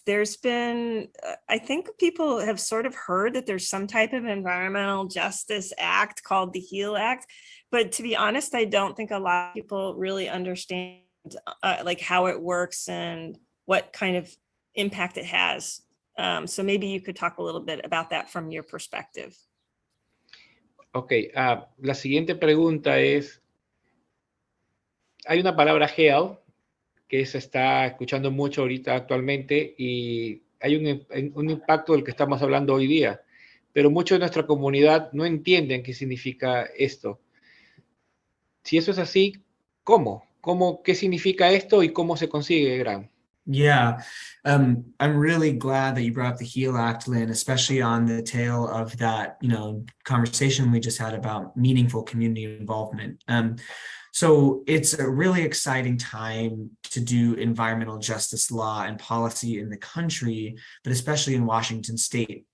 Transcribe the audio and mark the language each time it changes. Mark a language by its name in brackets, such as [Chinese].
[English] There's been, I think people have sort of heard that there's some type of environmental justice act called the HEAL Act, but to be honest, I don't think a lot of people really understand like how it works and what kind of impact it has. So maybe you could talk a little bit about that from your perspective. [Spanish] Ok, la siguiente pregunta es, hay una palabra HEAL que se está escuchando mucho ahorita actualmente y hay un impacto del que estamos hablando hoy día, pero muchos de nuestra comunidad no entienden qué significa esto. Si eso es así, ¿cómo? ¿Qué significa esto y cómo se consigue, Gran? [English] Yeah, I'm really glad that you brought up the HEAL Act, Linn, especially on the tail of that, conversation we just had about meaningful community involvement. So it's a really exciting time to do environmental justice law and policy in the country, but especially in Washington State.